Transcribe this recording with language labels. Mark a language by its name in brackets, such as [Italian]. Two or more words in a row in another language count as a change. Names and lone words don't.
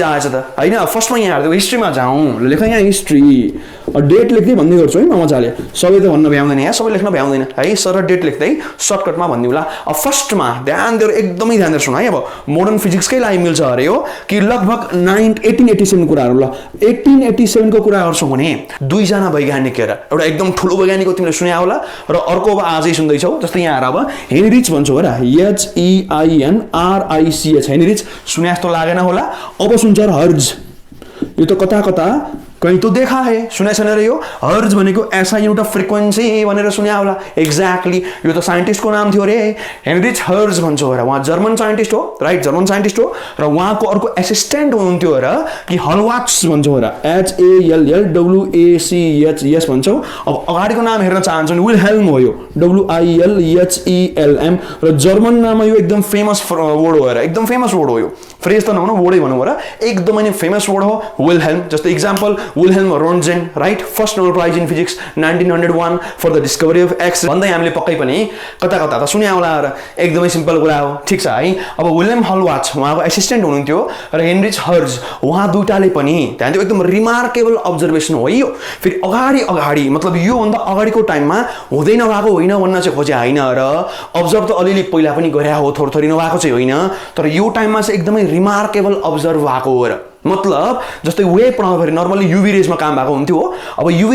[Nepali] आएछ त हैन फर्स्टमा यहाँ हेर्दै हिस्ट्रीमा जाउँ लेख यहाँ हिस्ट्री डेट लेख्दै भन्ने गर्छु है म मजाले सबै त भन्न भ्याउँदैन यहाँ सबै लेख्न भ्याउँदैन है सर डेट लेख्दै सर्टकटमा भनिदिउँला अब फर्स्टमा ध्यान दिएर एकदमै ध्यान दिएर सुन है अब मोडर्न फिजिक्सकै लागि मिल्छ अरे हो कि लगभग 1887 कुराहरू ल 1887 को कुराहरू छौँ भने दुईजना वैज्ञानिक एउटा एकदम ठुलो वैज्ञानिकको तिमीले सुन्या होला र अर्को अब आजै सुन्दैछौ जस्तै यहाँ अब हेनरिच भन्छौ र HEINRICH हेनरिच सुन्या जस्तो लागेन होला अब सुन्छ हर्ज यो त कता कता [Hindi] कहीं तो देखा है [Nepali] सुना छैन र यो हर्ज भनेको [English] SI unit of frequency [Nepali] भनेर सुन्या होला एक्ज्याक्टली यो त साइन्टिस्टको नाम थियो रे हेनरिच हर्ज भन्छ र उहाँ [English] German scientist [Nepali] हो राइट [English] German scientist [Nepali] हो र उहाँको अर्को एसिस्टेन्ट हुनुहुन्थ्यो र कि हलवाट्स भन्छौ र HALLWACH भन्छौ अब अगाडिको नाम हेर्न चाहन्छौ नि विलहेल्म हो यो WILHELM र जर्मन नाममा यो एकदम [English] famous word [Nepali] हो र एकदम [English] famous word [Nepali] हो यो फ्रेज त नहुनु वर्डै भनौँ र एकदमै नै [English] famous word [Nepali] हो विलहेल्म जस्तो इक्जाम्पल Wilhelm Röntgen, right? [English] First Nobel Prize in Physics 1901 for the discovery of X. [Nepali] भन्दै हामीले पक्कै पनि कता कता त सुन्या होला र एकदमै सिम्पल कुरा हो ठीक छ है अब विलियम हलवाच उहाँको एसिस्टेन्ट हुनुहुन्थ्यो र हेनरिच हर्ज उहाँ दुईटाले पनि त्यहाँ त्यो एकदम [English] remarkable observation [Nepali] हो यो फेरि अगाडि मतलब यो भन्दा अगाडिको टाइममा हुँदै नभएको होइन भन्न चाहिँ खोजे होइन र अब्जर्भ त अलिअलि पहिला पनि गरे हो थोरै नभएको चाहिँ होइन तर यो टाइममा चाहिँ एकदमै [English] remarkable observe [Nepali] भएको हो र मतलब जस्तै वेभ पढाउँदाखेरि नर्मली युभी रेजमा काम भएको हुन्थ्यो अब युभी